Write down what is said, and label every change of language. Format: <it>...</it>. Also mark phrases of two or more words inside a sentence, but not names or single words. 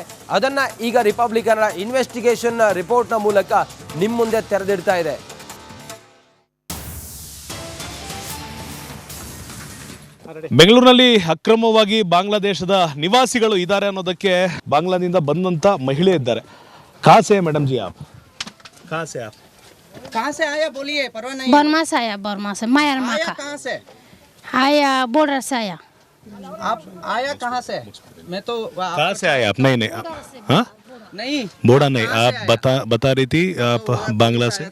<kn>ಅದನ್ನ ಈಗ ರಿಪಬ್ಲಿಕ್ ಕನ್ನಡ</kn> <en>investigation report's</en> <kn>ಮೂಲಕ ನಿಮ್ಮ ಮುಂದೆ ತೆರೆದಿಡ್ತಾ ಇದೆ. ಬೆಂಗಳೂರಿನಲ್ಲಿ ಅಕ್ರಮವಾಗಿ ಬಾಂಗ್ಲಾದೇಶದ ನಿವಾಸಿಗಳು ಇದ್ದಾರೆ ಅನ್ನೋದಕ್ಕೆ ಬಾಂಗ್ಲಾದಿಂದ ಬಂದಂತ ಮಹಿಳೆ ಇದ್ದಾರೆ.</kn> <hi>कहाँ से है मैडम जी आप? कहाँ से आप? कहाँ से आया बोलिए, परवाह नहीं। बर्मा से आया, बर्मा से म्यांमार आया का कहाँ से? आया, बॉर्डर से आया। आप आया कहाँ से? मैं तो कहाँ से आए आप? नहीं नहीं हाँ नहीं बोड़ा नहीं, आप बता रही थी आप बांग्ला से।</hi>